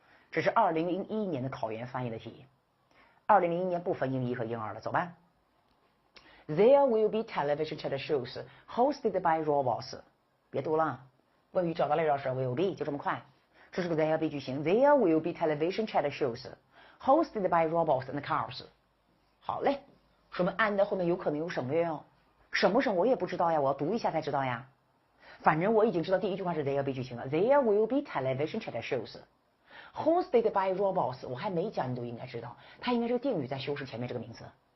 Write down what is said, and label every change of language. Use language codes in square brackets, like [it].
[zh] 这是2001年的考研翻译的题。 2001年不分英1和英2了，走吧。 [en] There will be television chat shows hosted by robots。 [zh] 别读了，谓语找到了老师 will be 就这么快。这是个 [en] there be [zh] 句型 [en] ，There will be television chat shows hosted by robots and cars。 [zh] 好嘞，说明 and 后面有可能有省略哦。省不省我也不知道呀，我要读一下才知道呀。反正我已经知道第一句话是 there be 句型了 ， [en] There will be television chat shows hosted by robots。 [zh] 我还没讲，你都应该知道，它应该是个定语在修饰前面这个名词。